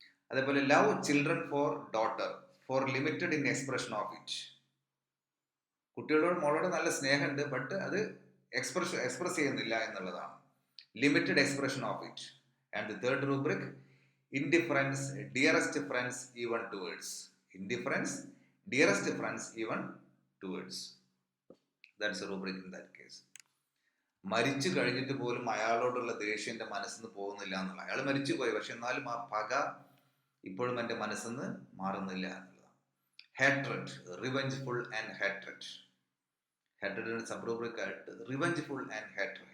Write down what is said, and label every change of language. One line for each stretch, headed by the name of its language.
English: അതേപോലെ love children for daughter, for limited in expression of it.
Malayalam: കുട്ടികളോട് മോളോട് നല്ല സ്നേഹമുണ്ട്, ബട്ട് അത് എക്സ്പ്രസ് ചെയ്യുന്നില്ല എന്നുള്ളതാണ്.
English: Limited expression of it. And the third rubric indifference, dearest friends even towards. Indifference, dearest friends even towards. That's a rubric in that case.
Malayalam: മരിച്ചു കഴിഞ്ഞിട്ട് പോലും അയാളോടുള്ള ദേഷ്യം എൻ്റെ മനസ്സിൽ നിന്ന് പോകുന്നില്ല എന്നുള്ള. അയാൾ മരിച്ചു പോയി, പക്ഷെ എന്നാലും ആ പക ഇപ്പോഴും എൻ്റെ മനസ്സിൽ നിന്ന് മാറുന്നില്ല എന്നുള്ളതാണ്.
English: Hatred, revengeful and hatred.
Malayalam: ഹാട്രഡിന്റെ സബ് റൂബ്രിക് ആയിട്ട്
English: Revengeful and hatred.